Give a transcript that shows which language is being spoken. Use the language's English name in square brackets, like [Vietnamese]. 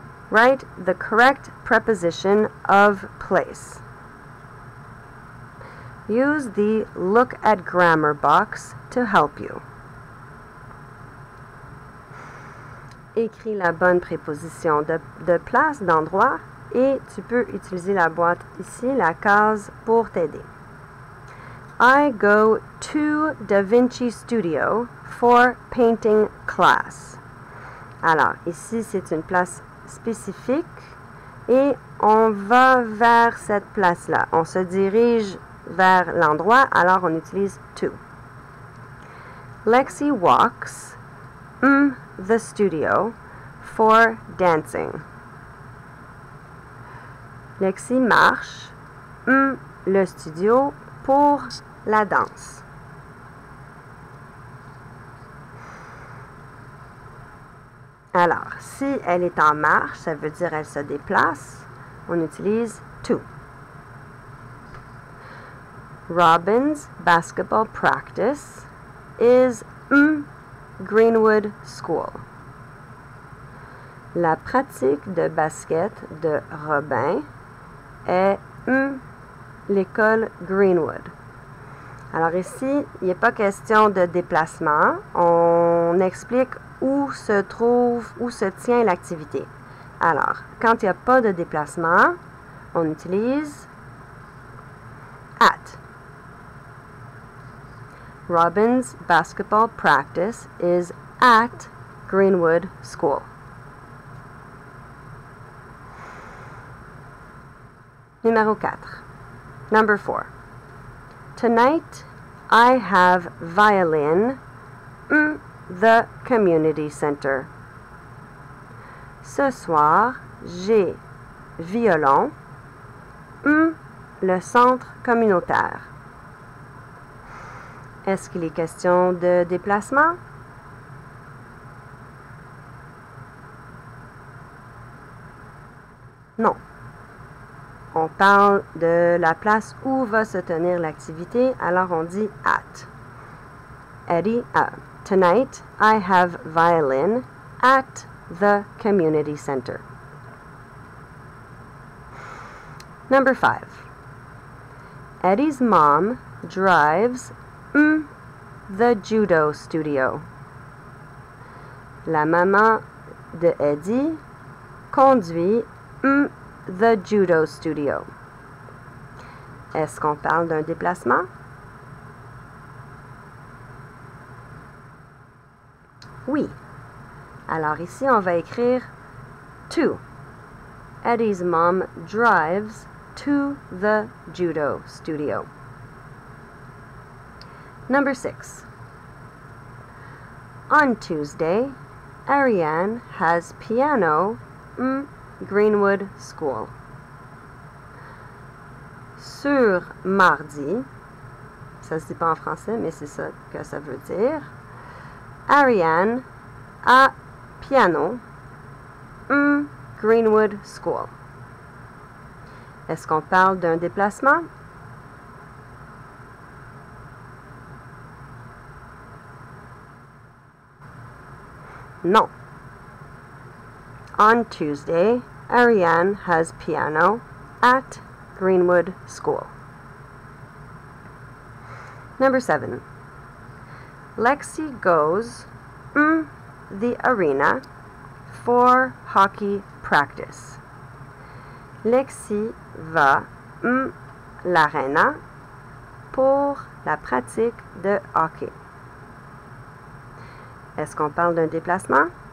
[English] Write the correct preposition of place. Use the Look at Grammar box to help you. [French] Écris la bonne préposition de place, d'endroit, et tu peux utiliser la boîte ici, la case, pour t'aider. [English] I go to Da Vinci Studio for painting class. [French] Alors, ici, c'est une place spécifique et on va vers cette place-là. On se dirige vers l'endroit, alors on utilise to. [English] Lexi walks the studio for dancing. [French] Lexi marche le studio pour la danse. Alors, si elle est en marche, ça veut dire elle se déplace, on utilise to. [English] Robin's basketball practice is Greenwood School. [French] La pratique de basket de Robin est l'école Greenwood. Alors ici, il n'est pas question de déplacement. On explique où se tient l'activité. Alors, quand il n'y a pas de déplacement, on utilise at. [English] Robin's basketball practice is at Greenwood School. [French] Numéro 4. [English] Number 4. Tonight, I have violin the community center. [French] Ce soir, j'ai violon le centre communautaire. Est-ce qu'il est question de déplacement? Non. On parle de la place où va se tenir l'activité, alors on dit at. [English] Eddie, tonight I have violin at the community center. Number 5. Eddie's mom drives the judo studio. [French] La maman de Eddie conduit [English] the judo studio. [French] Est-ce qu'on parle d'un déplacement? Oui. Alors ici, on va écrire to. [English] Eddie's mom drives to the judo studio. Number 6. On Tuesday, Ariane has piano Greenwood School. [French] Sur mardi, ça se dit pas en français, mais c'est ça que ça veut dire. Ariane a piano Greenwood School. Est-ce qu'on parle d'un déplacement? Non. [English] On Tuesday, Ariane has piano at Greenwood School. Number 7. Lexi goes the arena for hockey practice. [French] Lexi va l'arena pour la pratique de hockey. Est-ce qu'on parle d'un déplacement?